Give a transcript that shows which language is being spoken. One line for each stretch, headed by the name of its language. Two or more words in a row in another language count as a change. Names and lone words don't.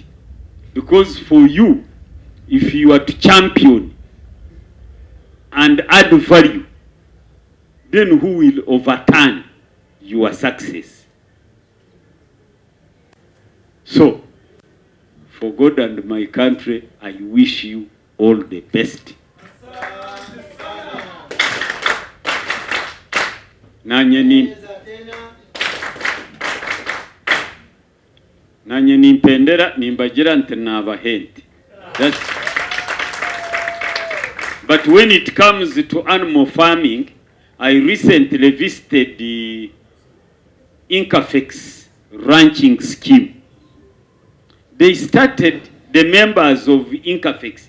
English: Because for you, if you are to champion and add value, then who will overturn your success? So, for God and my country, I wish you all the best.
Nyankole: Nanye nimpendera nimbagira nti nabahente.
English: But when it comes to animal farming, I recently visited the Incafex ranching scheme. They started the members of Incafex.